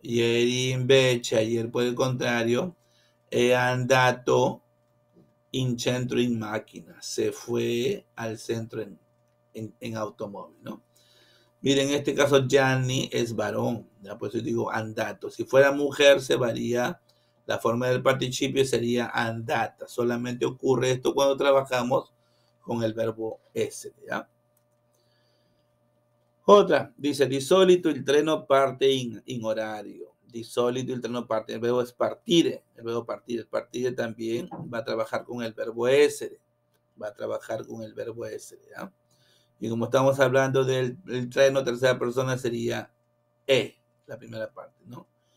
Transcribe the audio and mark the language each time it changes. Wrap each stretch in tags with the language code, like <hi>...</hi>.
<it>Ieri invece,</it> <es>ayer por el contrario,</es> <it>è andato in centro in macchina.</it> <es>Se fue al centro en automóvil, ¿no? Miren, en este caso Gianni es varón, ya por eso digo andato. Si fuera mujer se varía la forma del participio, sería andata. Solamente ocurre esto cuando trabajamos con el verbo essere, ¿ya? Otra, dice,</es> <it>di solito il treno parte in orario. Di solito il treno parte,</it> <es>el verbo es partire, el verbo partire. El partire también va a trabajar con el verbo essere. Va a trabajar con el verbo essere, ¿ya? Y como estamos hablando del treno, tercera persona sería e, la primera parte, ¿no?</es>